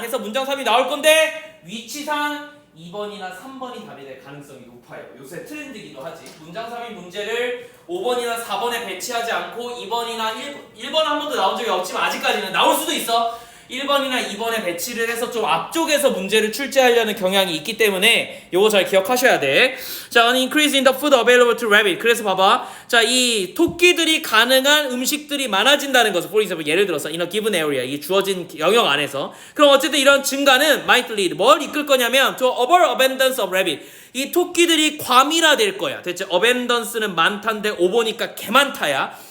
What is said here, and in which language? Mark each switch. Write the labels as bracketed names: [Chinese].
[Korean] 해서 문장 삽입이 나올 건데 위치상 2번이나 3번이 답이 될 가능성이 높아요. 요새 트렌드이기도 하지. 문장 삽입 문제를 5번이나 4번에 배치하지 않고 2번이나 1번 한 번도 나온 적이 없지만 아직까지는 나올 수도 있어. 1번이나 2번에 배치를 해서 좀 앞쪽에서 문제를 출제하려는 경향이 있기 때문에 요거 잘 기억하셔야 돼. 자, [English] an increase in the food available to rabbit. [Korean] 그래서 봐봐. 자, 이 토끼들이 가능한 음식들이 많아진다는 것을 [English] for example [Korean] 예를 들어서 [English] in a given area [Korean] 이 주어진 영역 안에서 그럼 어쨌든 이런 증가는 [English] might lead [Korean] 뭘 이끌 거냐면 [English] to overabundance of rabbit. [Korean] 이 토끼들이 과밀화될 거야. 대체 abudance는 많다인데 오보니까 개 많다야.